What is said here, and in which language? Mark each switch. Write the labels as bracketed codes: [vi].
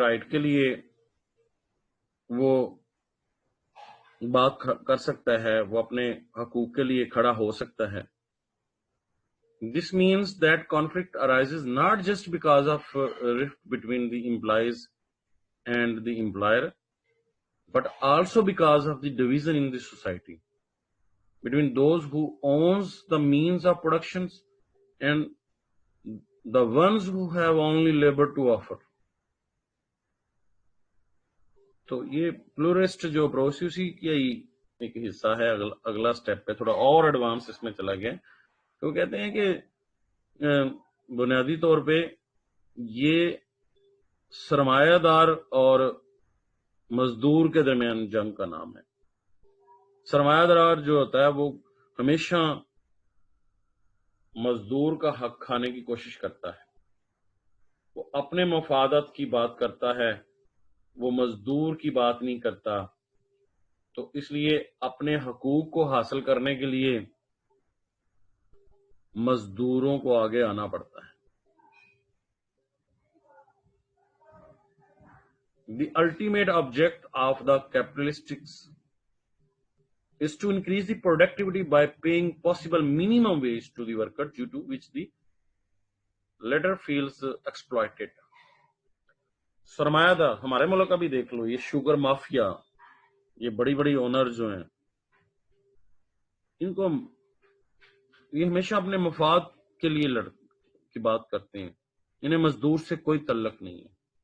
[hi] के लिए वो बात कर सकता है, वो अपने हकूक के लिए खड़ा हो सकता है। [en] This means that conflict arises not just because of rift between the employees and the employer, but also because of the division in the society between those who owns the means of productions and the ones who have only labor to offer. [hi] तो ये प्लूरिस्ट जो approach उसी का ही एक हिस्सा है। अगला step पे थोड़ा और एडवांस इसमें चला गया। तो कहते हैं कि बुनियादी तौर पे ये सरमायादार और मजदूर के दरमियान जंग का नाम है। सरमायादार जो होता है वो हमेशा मजदूर का हक खाने की कोशिश करता है, वो अपने मफादत की बात करता है, वो मजदूर की बात नहीं करता। तो इसलिए अपने हकूक को हासिल करने के लिए मजदूरों को आगे आना पड़ता है। [en] The ultimate object of the capitalists is to increase the productivity by paying possible minimum wage to the worker, due to which the latter feels exploited. [hi] सरमायादार हमारे मुल्क का भी देख लो, ये शुगर माफिया, ये बड़ी बड़ी ओनर जो हैं, इनको ये हमेशा अपने मफाद के लिए की बात करते हैं, इन्हें मजदूर से कोई तल्लक नहीं है।